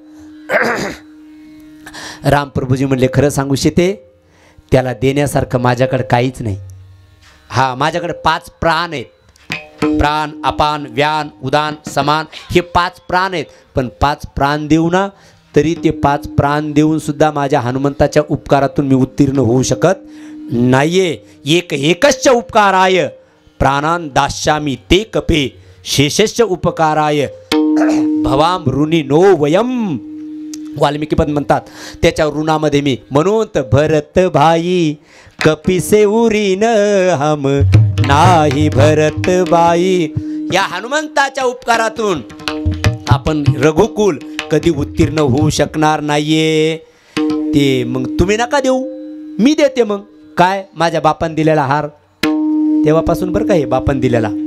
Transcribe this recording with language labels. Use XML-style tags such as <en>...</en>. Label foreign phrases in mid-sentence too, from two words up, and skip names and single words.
<mr>रामप्रभूजी म्हणले, खरं सांगू सीते, त्याला देण्यासारखं माझ्याकडे काहीच नाही. हा माझ्याकडे 5 प्राण आहेत. प्राण, अपान, व्यान, उदान, समान, हे 5 प्राण आहेत. पण 5 प्राण देऊ ना, तरी ते 5 प्राण देऊन सुद्धा माझ्या हनुमंताच्या उपकारातून मी उत्तीर्ण होऊ शकत नाहीये.</mr> <sa>एकश्च उपकाराय प्राणान दास्यामी ते कपे शेषश्च उपकाराय भवाम ऋणी नो वयम.</sa> <mr>वाल्मिकी पण म्हणतात त्याच्या ऋणामध्ये मी, म्हणून तर</mr> <awa>भरत भाई कपिसे उरीन हम</awa> <mr>नाही भरत बाई. या हनुमंताच्या उपकारातून आपण रघुकुल कधी उत्तीर्ण होऊ शकणार नाहीये. ते मग तुम्ही नका देऊ, मी देते. मग काय, माझ्या बापान दिलेला हार, तेव्हापासून बरं का हे बापान दिलेला.</mr>